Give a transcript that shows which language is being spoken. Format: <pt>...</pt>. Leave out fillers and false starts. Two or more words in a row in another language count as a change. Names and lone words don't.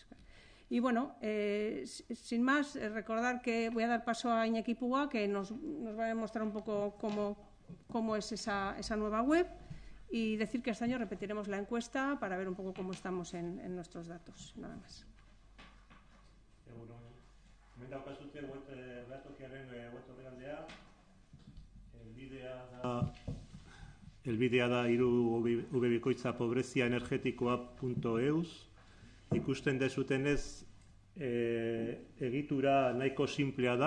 <es>Y bueno, sin más, recordar que voy a dar paso a Iñaki Puga, que nos va a demostrar un poco cómo es esa nueva web, y decir que este año repetiremos la encuesta para ver un poco cómo estamos en nuestros datos. Nada más.</es> <eu>Elbidea da irubebikoitza pobreziaenergetikoa.eus. Ikusten dezutenez, egitura nahiko simplea da.</eu>